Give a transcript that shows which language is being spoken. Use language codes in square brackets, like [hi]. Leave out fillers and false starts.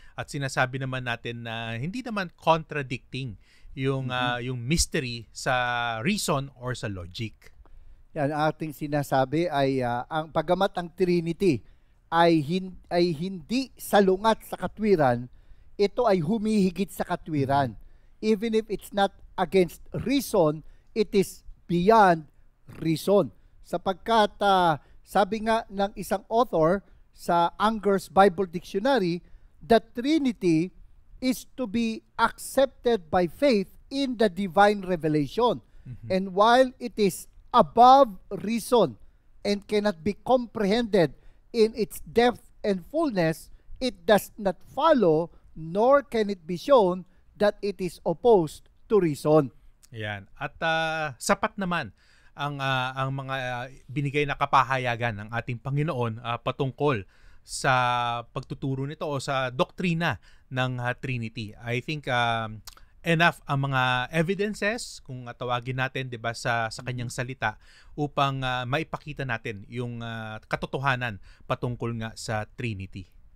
[tl] At sinasabi naman natin na hindi naman contradicting yung mystery sa reason or sa logic. Yan ang ating sinasabi ay ang pagamat ang Trinity ay hindi salungat sa katwiran, ito ay humihigit sa katwiran. [en] Even if it's not against reason, it is beyond reason. [tl] Sapagkat sabi nga ng isang author sa Unger's Bible Dictionary, [en] the Trinity is to be accepted by faith in the divine revelation. And while it is above reason and cannot be comprehended in its depth and fullness, it does not follow nor can it be shown that it is opposed to reason. [tl] Ayan. At sapat naman ang mga binigay na kapahayagan ng ating Panginoon patungkol sa pagtuturo nito o sa doktrina ng Trinity. [en] I think enough [tl] ang mga evidences, kung tawagin natin, 'di ba, sa kanyang salita upang maipakita natin yung katotohanan patungkol nga sa Trinity.